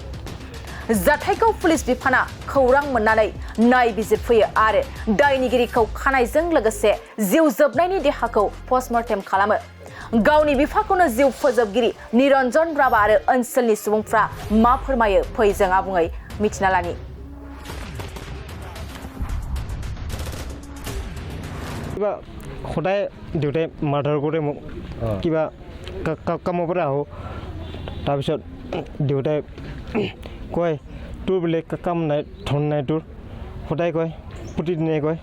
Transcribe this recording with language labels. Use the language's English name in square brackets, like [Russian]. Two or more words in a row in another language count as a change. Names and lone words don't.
[Bodo] जाथायखौ पुलिस बिफाना खौरां मोननानै नायबिजिरफैयो आरो दायनिगिरिखौ खानायजों लोगोसे जिउ जोबनायनि देहाखौ पस्टमर्टेम खालामो। गावनि बिफाखौनो जिउ फोजोबगिरि निरन्जन राभा आरो ओनसोलनि सुबुंफ्रा मा फोरमायो फै जों आबुङै मिथिना लानि। [Assamese] কিবা সদায় দেউতাই মাৰধৰ কৰে মোক কিবা কামৰ পৰা আহোঁ তাৰপিছত দেউতাই কয় তোৰ বোলে কাম নাই ধন নাই তোৰ সদায় কয় প্ৰতিদিনে কয়।